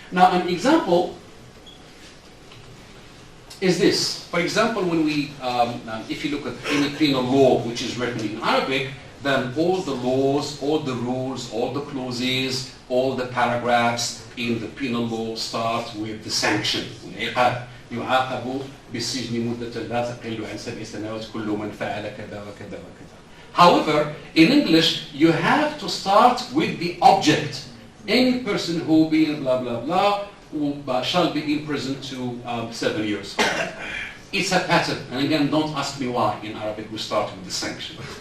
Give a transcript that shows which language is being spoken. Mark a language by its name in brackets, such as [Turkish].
[English] Now, an example is this. For example, when we, if you look at any penal law which is written in Arabic, then all the laws, all the rules, all the clauses, all the paragraphs in the penal law start with the sanction. [Arabic] يعاقب بالسجن مدة لا تقل عن 7 سنوات كل من فعل كذا وكذا وكذا. [English] However, in English, you have to start with the object. Any person who being blah blah blah shall be imprisoned to 7 years. It's a pattern, and again, don't ask me why in Arabic we start with the sanction.